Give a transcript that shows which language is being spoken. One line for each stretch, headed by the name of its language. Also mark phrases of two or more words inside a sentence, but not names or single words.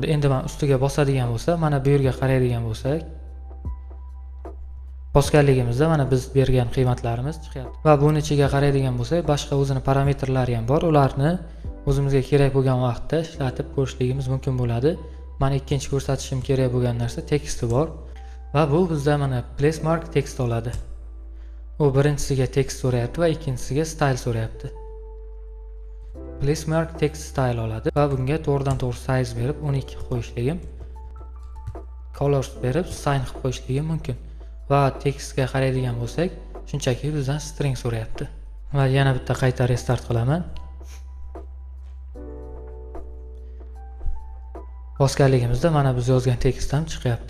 Uzbek: Endi men ustiga bosadigan bo'lsa, mana bu yerga qaraydigan bo'lsak, bosganligimizda mana biz bergan qiymatlarimiz chiqyapti. Va buni ichiga qaraydigan bo'lsak, boshqa o'zini parametrlari ham bor. Ularni o'zimizga kerak bo'lgan vaqtda ishlatib ko'rishligimiz mumkin bo'ladi. Men ikkinchi ko'rsatishim kerak bo'lgan narsa teksti bor. Va bu bizda mana
English: place mark text
Uzbek: oladi. U birinchisiga text so'rayapti va ikkinchisiga style so'rayapti.
English: Place mark text style
Uzbek: oladi va bunga to'g'ridan-to'g'ri size berib 12 qilib qo'yishligim, colors berib sign qilib qo'yishligim mumkin. Va tekstga qaraydigan bo'lsak, shunchaki bizdan string so'rayapti. Va yana bitta qayta restart qilaman. Bosganligimizda mana biz yozgan tekst ham chiqyapti.